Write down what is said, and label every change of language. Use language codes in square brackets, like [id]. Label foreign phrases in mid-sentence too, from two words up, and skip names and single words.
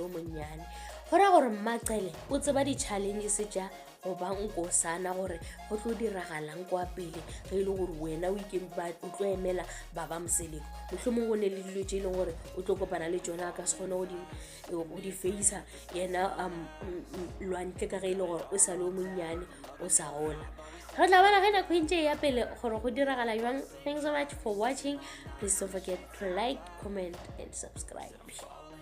[nso] o monnyane gore Maqele o tseba di-challenges tša go ba Nkosana gore go tlo diragalang kwa pele ge ile gore wena o tlo emela Baba Mseleku mohlomong go ne le dilo tše e leng gore o tlo kopana le tšona ka se kgone go di facer yena Lwandle ka ge ile gore o sa le o monnyane o sa gola re tla bana ge nako ntše ya pele gore go diragala jwang. [en] Thanks so much for watching. Please don't forget to like, comment and subscribe.